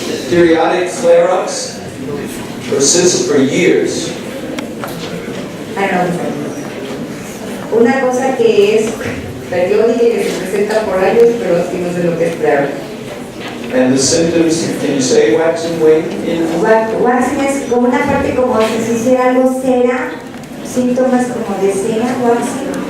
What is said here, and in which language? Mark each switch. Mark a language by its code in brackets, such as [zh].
[en] periodic flare-ups, persist for years. [es] Una cosa que es periódica y que se presenta por años, pero sí no sé lo que es claro. [en] And the symptoms, can you say wax and wane in? [es] Waxing es como una parte como si se hiciera algo cera, síntomas como de cera, waxing.